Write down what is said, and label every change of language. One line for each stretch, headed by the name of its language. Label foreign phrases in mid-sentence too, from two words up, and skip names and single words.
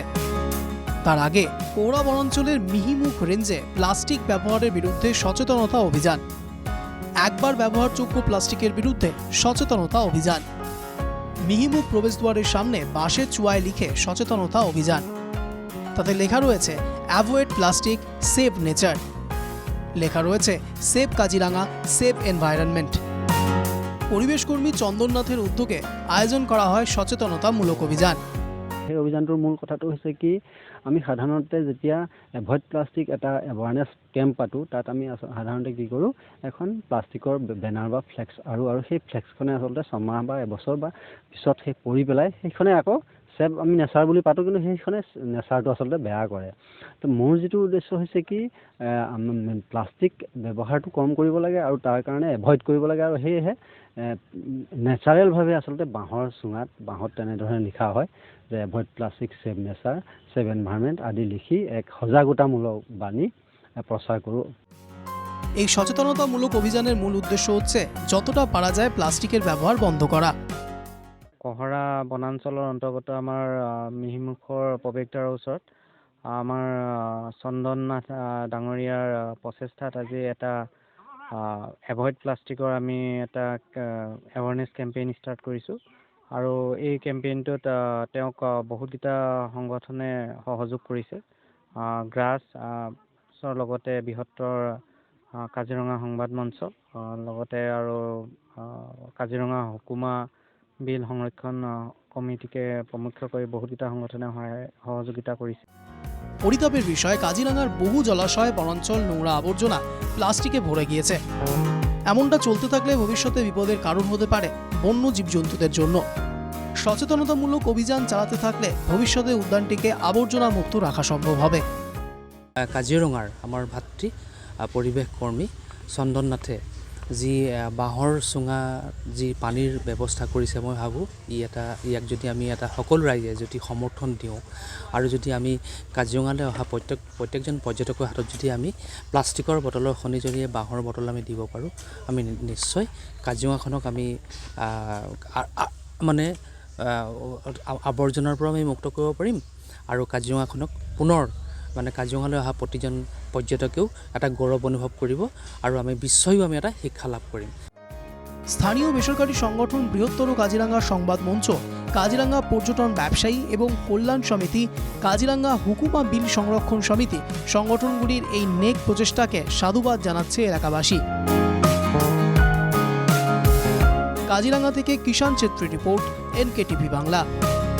Bangla: তার আগে পৌরা বনাঞ্চলের মিহিমুখ রেঞ্জে প্লাস্টিক ব্যবহারের বিরুদ্ধে সচেতনতা অভিযান, একবার ব্যবহারযোগ্য প্লাস্টিকের বিরুদ্ধে সচেতনতা অভিযান, মিহিমুখ প্রবেশদ্বারের সামনে বাঁশের চুয়ায় লিখে সচেতনতা অভিযান। তাতে লেখা রয়েছে
English: avoid plastic, save nature,
Bangla: লেখা রয়েছে
English: save Kaziranga, save environment.
Bangla: পরিবেশকর্মী চন্দননাথের উদ্যোগে আয়োজন করা হয় সচেতনতামূলক অভিযান।
Assamese: এই অভিযানটোৰ মূল কথাটো হৈছে কি, আমি সাধাৰণতে যেতিয়া
English: avoid plastic
Assamese: এটা
English: awareness camp
Assamese: পাতোঁ, তাত আমি সাধাৰণতে কি কৰোঁ, এখন প্লাষ্টিকৰ বেনাৰ বা ফ্লেক্স আৰু সেই ফ্লেক্সখনে আচলতে ছমাহ বা এবছৰ বা পিছত সেই পৰি পেলাই সেইখনে আকৌ চেভ আমি নেচাৰ বুলি পাতোঁ, কিন্তু সেইখনে নেচাৰটো আচলতে বেয়া কৰে। তো মোৰ যিটো উদ্দেশ্য হৈছে কি, প্লাষ্টিক ব্যৱহাৰটো কম কৰিব লাগে আৰু তাৰ কাৰণে এভইড কৰিব লাগে। আৰু সেয়েহে নেচাৰেলভাৱে আচলতে বাঁহৰ চুঙাত, বাঁহত তেনেধৰণে লিখা হয় যে
English: avoid plastic, save nature, save environment
Assamese: আদি লিখি এক সজাগতামূলক বাণী প্ৰচাৰ কৰোঁ।
Bangla: এই সচেতনতামূলক অভিযানের মূল উদ্দেশ্য হচ্ছে যতটা পারা যায় প্লাস্টিকের ব্যবহার বন্ধ করা।
Assamese: কহৰা বনাঞ্চলৰ অন্তৰ্গত আমাৰ মিহিমুখৰ প্ৰৱেশদ্বাৰৰ ওচৰত আমাৰ চন্দননাথ ডাঙৰীয়াৰ প্ৰচেষ্টাত আজি এটা
English: avoid plastic
Assamese: আমি এটা
English: awareness campaign start
Assamese: কৰিছোঁ। আৰু এই কেম্পেইনটোত তেওঁক বহুতকেইটা সংগঠনে সহযোগ কৰিছে। গ্ৰাছৰ লগতে বৃহত্তৰ কাজিৰঙা সংবাদ মঞ্চ, লগতে আৰু কাজিৰঙা হুকুমা বিল সংৰক্ষণ কমিটিকে প্ৰমুখ্য কৰি বহুতকেইটা সংগঠনে সহযোগিতা কৰিছে।
Bangla: পরিতাপের বিষয়, কাজিরাঙ্গার বহু জলাশয়, বনাঞ্চল নোংরা আবর্জনা প্লাস্টিকে ভরে গিয়েছে। এমনটা চলতে থাকলে ভবিষ্যতে বিপদের কারণ হতে পারে বন্য জীবজন্তুদের জন্য। সচেতনতামূলক অভিযান চালাতে থাকলে ভবিষ্যতে উদ্যানটিকে আবর্জনা মুক্ত রাখা সম্ভব হবে।
Assamese: কাজিৰঙাৰ আমাৰ ভাতৃ পৰিৱেশ কৰ্মী চন্দননাথে যি বাঁহৰ চুঙা যি পানীৰ ব্যৱস্থা কৰিছে, মই ভাবোঁ ইয়াক যদি আমি সকলো ৰাইজে যদি সমৰ্থন দিওঁ আৰু যদি আমি কাজিৰঙালৈ অহা প্ৰত্যেকজন পৰ্যটকৰ হাতত যদি আমি প্লাষ্টিকৰ বটলৰ সলনি যদি বাঁহৰ বটল আমি দিব পাৰোঁ, আমি নিশ্চয় কাজিৰঙাখনক আমি আৱৰ্জনাৰ পৰা আমি মুক্ত কৰিব পাৰিম। আৰু কাজিৰঙাখনক পুনৰ কাজিৰঙালৈ অহা প্ৰতিজন পৰ্যটকেও এটা গৌৰৱ অনুভৱ কৰিব আৰু আমি বিশ্বয়ো আমি এটা শিক্ষা লাভ কৰিম।
Bangla: স্থানীয় বেসরকারি সংগঠন বৃহত্তর কাজিরাঙ্গা সংবাদ মঞ্চ, কাজিরাঙ্গা পর্যটন ব্যবসায়ী এবং কল্যাণ সমিতি, কাজিরাঙ্গা হুকুমা বিল সংরক্ষণ সমিতি সংগঠনগুলির এই নেক প্রচেষ্টাকে সাধুবাদ জানাচ্ছে এলাকাবাসী। কাজিরাঙ্গা থেকে কিষাণ ছেত্রী রিপোর্ট, NKTV বাংলা।